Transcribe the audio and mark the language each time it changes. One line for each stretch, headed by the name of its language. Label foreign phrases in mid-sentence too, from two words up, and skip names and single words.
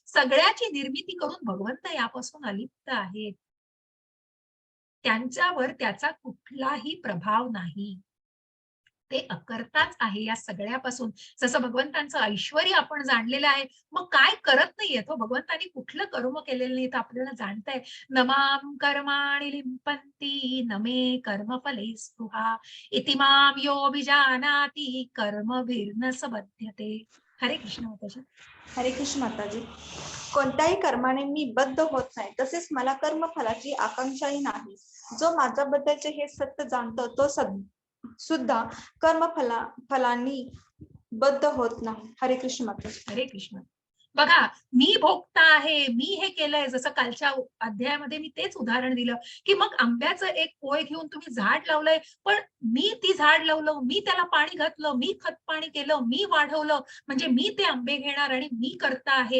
Marathi: सगळ्याची निर्मिती करून भगवंत यापासून अलिप्त आहेत. त्यांच्यावर त्याचा कुठलाही प्रभाव नाही. ते अकर्ताच आहे या सगळ्यापासून. जसं भगवंतांचं ऐश्वर्य आपण जाणलेलं आहे. मग काय करत नाहीयेत हो भगवंतांनी कुठलं कर्म केलेलं नाही तर आपल्याला जाणताय.
Sanskrit: न मां कर्माणि लिम्पन्ति न मे कर्मफले स्पृहा इति मां यो विजानाति कर्मभिर्न स बध्यते.
Marathi: हरे कृष्ण माताजी. हरे कृष्ण माताजी. कोणत्याही कर्माने मी बद्ध होत नाही, तसेच मला कर्मफलाची आकांक्षाही नाही. जो माझ्याबद्दलचे हे सत्य जाणतो तो सुद्धा फलांनी बद्ध होत नाही. हरे कृष्ण माताजी. हरे कृष्ण. बघा, मी भोगता आहे, मी हे केलंय. जसं कालच्या अध्यायामध्ये मी तेच उदाहरण दिलं, की मग आंब्याचं एक पोय घेऊन तुम्ही झाड लावलंय, पण मी ती झाड लावलं, मी त्याला पाणी घातलं, मी खत-पाणी केलं, मी वाढवलं, म्हणजे मी ते आंबे घेणार आणि मी करता आहे.